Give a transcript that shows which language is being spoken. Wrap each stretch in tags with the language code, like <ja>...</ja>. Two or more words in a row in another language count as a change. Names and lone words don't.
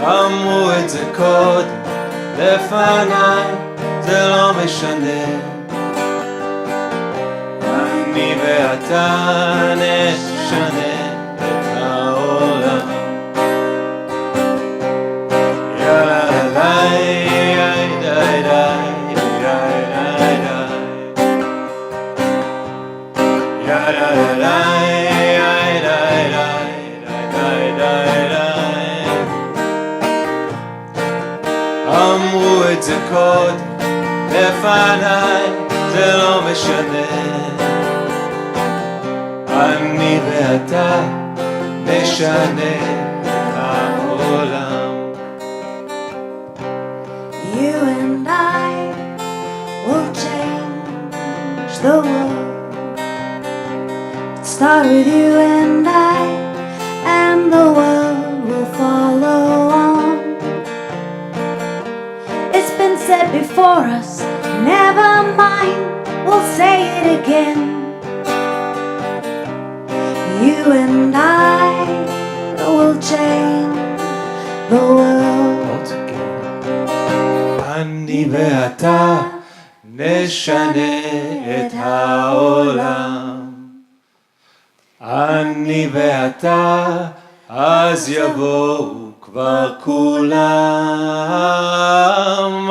<he>אמרו את זה קודם לפניי, זה לא משנה. אני ואתה נשנה את העולם. יאללה ליי, די די די די די די. יאללה ליי, די די די די. אמרו את זה קודם לפניי, זה לא משנה. אני ואתה נשנה את העולם.</he> <en>You and I will change the world. Start with you and I, and the world will follow on. It's been said before us, never mind, we'll say it again. You and I will change the world together.</en> <he>אני ואתה נשנה את העולם. אני ואתה, אז יבואו כבר כולם.</he>